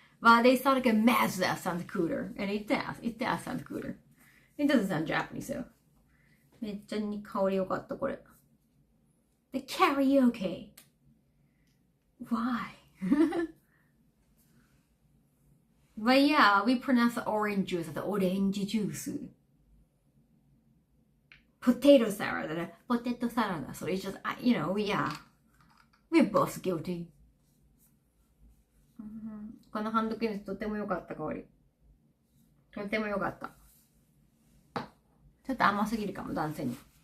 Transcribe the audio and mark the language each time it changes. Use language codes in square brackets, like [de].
[en] But they sound like a Mazda sounds cooler. And it does sound cooler. It doesn't sound Japanese, so. [ja] めっちゃ香り良かった、これ。 [en] The karaoke. Why? But yeah, we pronounce the orange juice as the orange juice. Potato salad, potato salad. So it's just, you know, we're both guilty. [ja] このハンドクリームとても良かった香り。とても良かった。ちょっと甘すぎるかも、男性に。